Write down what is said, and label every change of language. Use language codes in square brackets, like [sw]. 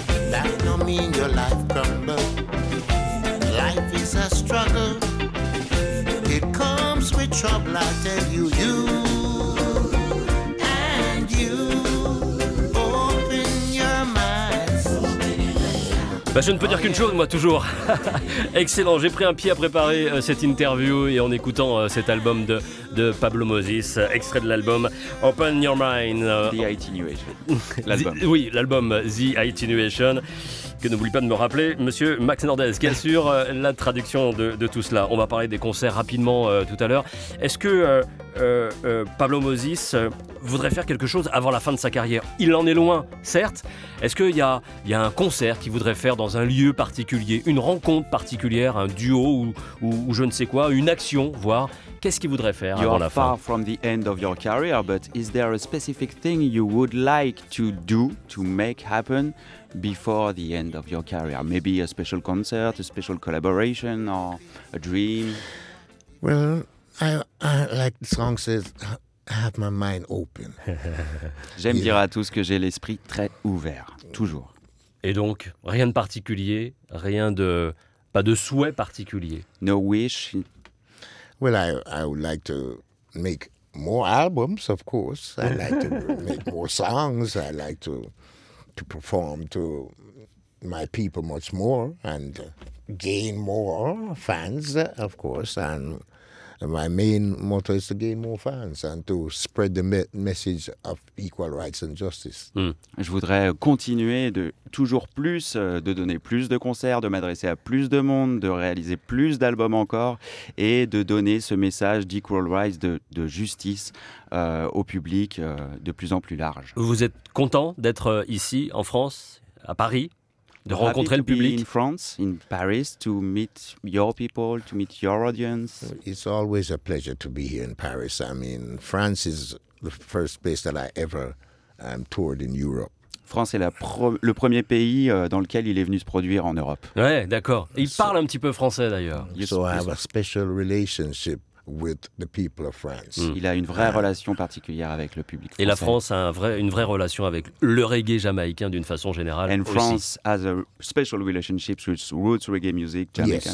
[en] That don't mean your life crumble. Life is a struggle. It comes with trouble, I tell you. You and you open your minds. [fr] Bah, je ne peux dire qu'une chose, moi, toujours. Excellent, j'ai pris un pied à préparer cette interview et en écoutant cet album de Pablo Moses, extrait de l'album Open Your Mind. The Attenuation, l'album. Oui, l'album The Attenuation, que n'oublie pas de me rappeler, monsieur Max Nordez, qui assure la traduction de tout cela. On va parler des concerts rapidement tout à l'heure. Est-ce que Pablo Moses voudrait faire quelque chose avant la fin de sa carrière? Il en est loin, certes. Est-ce qu'il y a un concert qu'il voudrait faire dans un lieu particulier, une rencontre particulière, un duo ou je ne sais quoi, une action, voire qu'est-ce qu'il voudrait faire avant la fin? [en] You are far from the end of your career, but is there a specific thing you would like to do, to make happen before the end of your career? Maybe a special concert, a special collaboration, or a dream? Well, I like the song says, I have my mind open. [fr] J'aime dire à tous que j'ai l'esprit très ouvert, toujours. Et donc, rien de particulier, pas de souhait particulier. [en] No wish. Well, I would like to make more albums, of course. I like to make more songs. I like to perform to my people much more and gain more fans, of course. And my main motto is to gain more fans and to spread the message of equal rights and justice. [fr] Je voudrais continuer de toujours plus, de donner plus de concerts, de m'adresser à plus de monde, de réaliser plus d'albums encore et de donner ce message d'equal rights, de justice au public de plus en plus large. Vous êtes content d'être ici, en France, à Paris, de rencontrer le public? [en] In France, in Paris, to meet your people, to meet your audience. It's always a pleasure to be here in Paris. I mean, France is the first place that I ever toured in Europe. [fr] France est le premier pays dans lequel il est venu se produire en Europe. Ouais, d'accord. Il parle un petit peu français d'ailleurs. [en] So I have a special relationship with the people of France. [fr] Il a une vraie relation particulière avec le public français. Et la France a une vraie relation avec le reggae jamaïcain d'une façon générale. [en] And [fr] aussi. [en] France has a special relationship with roots reggae music Jamaican.